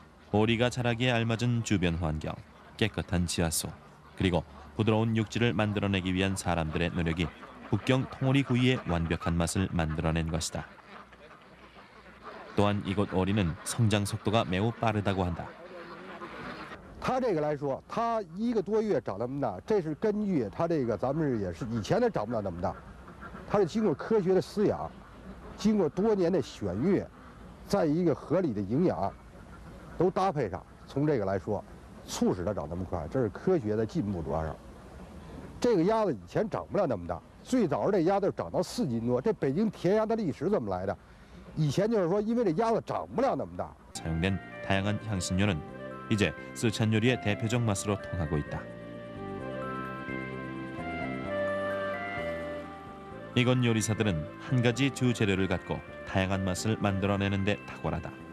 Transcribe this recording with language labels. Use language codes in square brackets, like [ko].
[ko] 오리가 자라기에 알맞은 주변 환경, 깨끗한 지하수, 그리고 부드러운 육질을 만들어내기 위한 사람들의 노력이 북경 통오리 구이의 완벽한 맛을 만들어낸 것이다. 또한 이곳 오리는 성장 속도가 매우 빠르다고 한다. [zh] 它这个来说，它1个多月长那么大，这是根据它这个咱们也是以前它长不了那么大，它是经过科学的饲养，经过多年的选育，在一个合理的营养都搭配上，从这个来说，促使它长那么快，这是科学的进步主要是。这个鸭子以前长不了那么大，最早这鸭子长到4斤多，这北京填鸭的历史怎么来的？以前就是说，因为这鸭子长不了那么大。 [ko] 사용된 다양한 향신료는 이제 스촨 요리의 대표적 맛으로 통하고 있다. 이곳 요리사들은 한 가지 주 재료를 갖고 다양한 맛을 만들어내는 데 탁월하다.